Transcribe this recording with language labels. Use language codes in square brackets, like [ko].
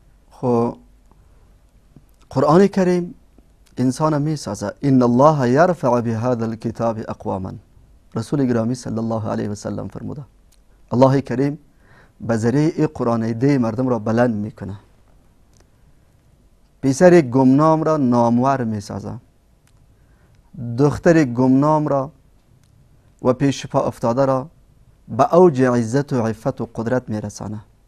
[fa] خب قرآن کریم انسان میسازه. [ar] ان الله یرفع بهذا الكتاب اقواما. [fa] رسول گرامی صلی الله علیه و سلم فرموده الله کریم به ذریعه قرآن ده مردم را بلند میکنه. پسر گمنام را نامور میسازه، دختر گمنام را و پیش پا افتاده را به اوج عزت و عفت و قدرت میرسانه.